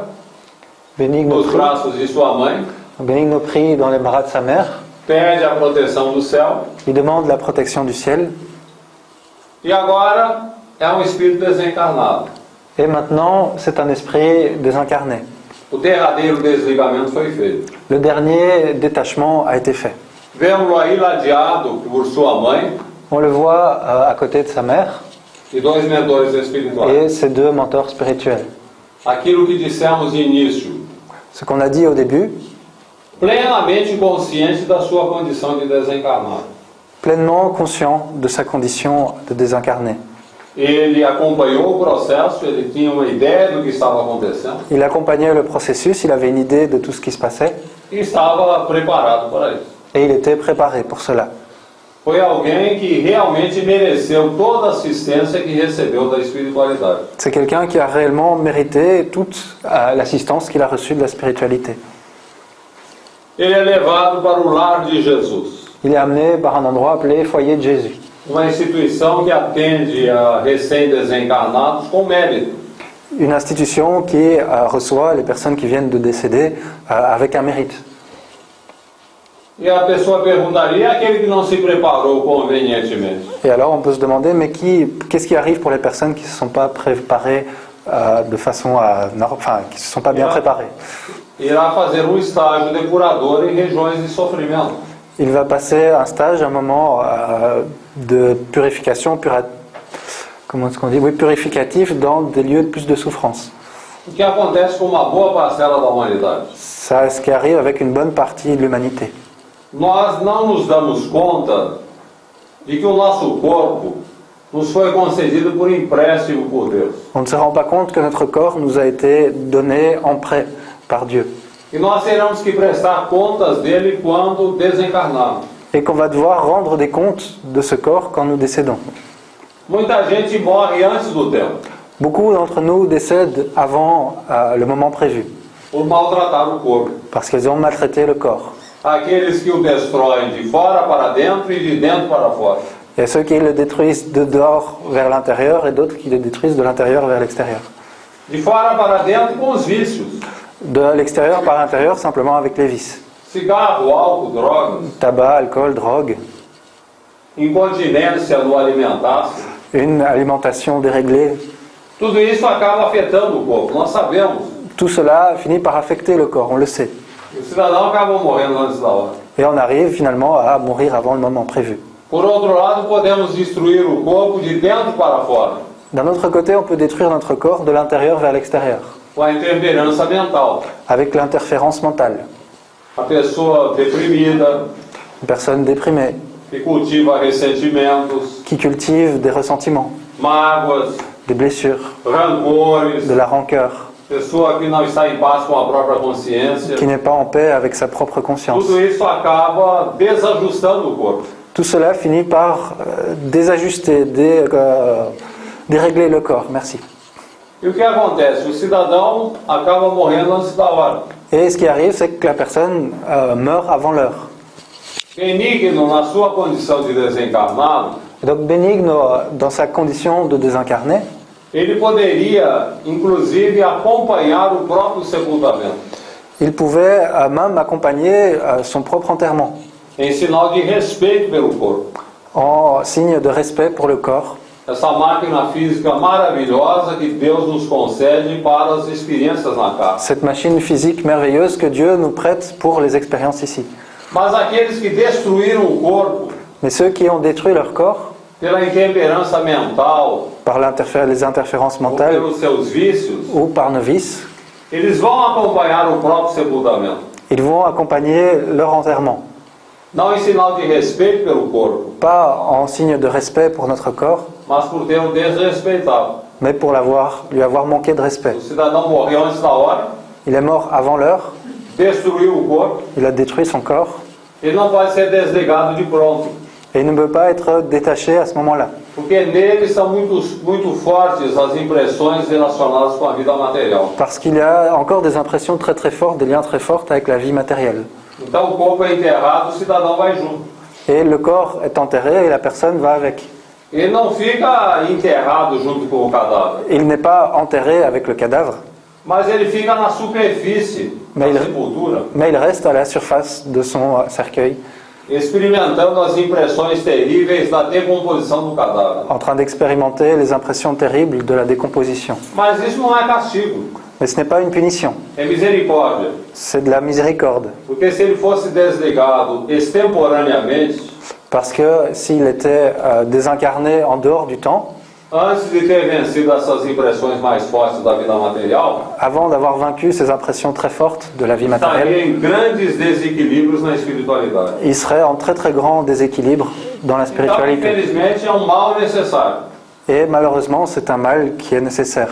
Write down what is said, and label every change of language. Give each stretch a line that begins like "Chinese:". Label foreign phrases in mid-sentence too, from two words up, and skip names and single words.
Portuguese: Bénigne nos prie, braços de sua mãe,
French: Bénigne prie dans les bras de sa mère,
Portuguese: pede a proteção do céu,
French: il demande la protection du ciel,
Portuguese: e agora é um espírito desencarnado.
French: et maintenant c'est un esprit désincarné.
Portuguese: o derradeiro desligamento foi feito.
French: Le dernier détachement a été fait.
Portuguese: Vemos-lo aí ladeado por sua mãe
French: On le voit à côté de sa mère
Portuguese: e dois mentores espirituais.
French: et ses deux mentors spirituels.
Portuguese: Aquilo que dissemos no início,
French: Ce qu'on a dit au début,
Portuguese: plenamente consciente da sua condição de desencarnado.
French: pleinement conscient de sa condition de désincarné.
Portuguese: Ele acompanhou o processo, ele tinha uma ideia do que estava acontecendo
French: Il accompagnait le processus, il avait une idée de tout ce qui se passait
Portuguese: e estava preparado para isso.
French: et il était préparé pour cela.
Portuguese: Foi alguém que realmente mereceu toda a assistência que recebeu da espiritualidade.
French: C'est quelqu'un qui a réellement mérité toute l'assistance qu'il a reçue de la spiritualité.
Portuguese: Ele é levado para o lar de Jesus,
French: Il est amené par un endroit appelé Foyer de Jésus,
Portuguese: uma instituição que atende a recém-desencarnados com mérito.
French: une institution qui reçoit les personnes qui viennent de décéder avec un mérite.
Portuguese: E a pessoa perguntaria, e aquele que não se preparou convenientemente?
French: Et alors on peut se demander, mais qu'est-ce qui arrive pour les personnes qui ne se sont pas préparées de façon enfin, qui ne se sont pas bien préparées?
Portuguese: Irá fazer um estágio de curador em regiões de sofrimento.
French: Il va passer un stage, un moment de purification, comment est-ce qu'on dit? Oui, purificatif dans des lieux de plus de souffrance.
Portuguese: O que acontece com uma boa parcela da humanidade?
French: C'est ce qui arrive avec une bonne partie de l'humanité.
Portuguese: Nós não nos damos conta de que o nosso corpo nos foi concedido por empréstimo por Deus.
French: On ne se rend pas compte que notre corps nous a été donné en prêt par Dieu.
Portuguese: E nós teremos que prestar contas dele quando desencarnarmos.
French: Et qu'on va devoir rendre des comptes de ce corps quand nous décédons.
Portuguese: Muita gente morre antes do tempo,
French: Beaucoup d'entre nous décèdent avant le moment prévu,
Portuguese: por maltratar o corpo.
French: parce qu'ils ont maltraité le corps.
Portuguese: Aqueles que o destroem de fora para dentro e de dentro para fora.
French: Il y a ceux qui le détruisent de dehors vers l'intérieur et d'autres qui le détruisent de l'intérieur vers l'extérieur.
Portuguese: De fora para dentro com os vícios.
French: De l'extérieur par l'intérieur simplement avec les vices.
Portuguese: Cigarro, álcool, drogas,
French: Tabac, alcool, drogue,
Portuguese: incontinência no alimentar-se.
French: une alimentation déréglée.
Portuguese: Tudo isso acaba afetando o corpo, nós sabemos.
French: Tout cela finit par affecter le corps, on le sait.
Portuguese: O cidadão acaba morrendo antes da hora.
French: Et on arrive finalement à mourir avant le moment prévu.
Portuguese: Por outro lado, podemos destruir o corpo de dentro para fora,
French: D'un autre côté, on peut détruire notre corps de l'intérieur vers l'extérieur,
Portuguese: com a intemperança mental.
French: avec l'interférence mentale.
Portuguese: A pessoa deprimida,
French: Une personne déprimée,
Portuguese: que cultiva ressentimentos,
French: qui cultive des ressentiments,
Portuguese: mágoas,
French: des blessures,
Portuguese: rancores,
French: de la rancœur,
Portuguese: pessoa que não está em paz com a própria consciência.
French: qui n'est pas en paix avec sa propre conscience.
Portuguese: Tudo isso acaba desajustando o corpo.
French: Tout cela finit par désajuster, dérégler le corps. Merci.
Portuguese: E o que acontece? O cidadão acaba morrendo antes da hora.
French: Et ce qui arrive, c'est que la personne meurt avant l'heure.
Portuguese: Benigno, na sua condição de desencarnado,
French: Et donc Bénigne, dans sa condition de désincarné,
Portuguese: ele poderia, inclusive, acompanhar o próprio sepultamento,
French: il pouvait même accompagner son propre enterrement,
Portuguese: em sinal de respeito pelo corpo.
French: en signe de respect pour le corps.
Portuguese: Essa máquina física maravilhosa que Deus nos concede para as experiências na casa.
French: Cette machine physique merveilleuse que Dieu nous prête pour les expériences ici.
Portuguese: Mas aqueles que destruíram o corpo
French: Mais ceux qui ont détruit leur corps
Portuguese: pela intemperança mental
French: par les interférences ou mentales
Portuguese: pelos seus vícios,
French: ou par nos vices,
Portuguese: eles vão acompanhar o próprio sepultamento.
French: ils vont accompagner leur enterrement.
Portuguese: Não em sinal de respeito pelo corpo,
French: Pas en signe de respect pour notre corps,
Portuguese: mas por ter o desrespeitado.
French: mais pour lui avoir manqué de respect.
Portuguese: O cidadão morreu antes da hora,
French: Il est mort avant l'heure,
Portuguese: destruiu o corpo,
French: il a détruit son corps,
Portuguese: ele não pode ser desligado de pronto,
French: et il ne peut pas être détaché à ce moment-là.
Portuguese: porque nele são muito fortes as impressões relacionadas com a vida material.
French: Parce qu'il y a encore des impressions très très fortes, des liens très forts avec la vie matérielle.
Portuguese: Então o corpo é enterrado, o cidadão vai junto.
French: Et le corps est enterré et la personne va avec.
Portuguese: Ele não fica enterrado junto com o cadáver,
French: Il n'est pas enterré avec le cadavre,
Portuguese: mas ele fica na superfície da Mas ele- sepultura,
French: mais il reste à la surface de son cercueil,
Portuguese: experimentando as impressões terríveis da decomposição do cadáver.
French: en train d'expérimenter les impressions terribles de la décomposition.
Portuguese: Mas isso não é castigo.
French: Mais ce n'est pas une punition,
Portuguese: é misericórdia.
French: c'est de la miséricorde.
Portuguese: Porque se ele fosse desligado extemporaneamente,
French: Parce que s'il était désincarné en dehors du temps,
Portuguese: antes de ter vencido essas impressões mais fortes da vida material,
French: avant d'avoir vaincu ces impressions très fortes de la vie matérielle,
Portuguese: estaria em grandes desequilíbrios na espiritualidade.
French: il serait en très très grand déséquilibre dans la
Portuguese: Então,
French: spiritualité.
Portuguese: infelizmente, é um mal necessário,
French: Et malheureusement, c'est un mal qui est nécessaire,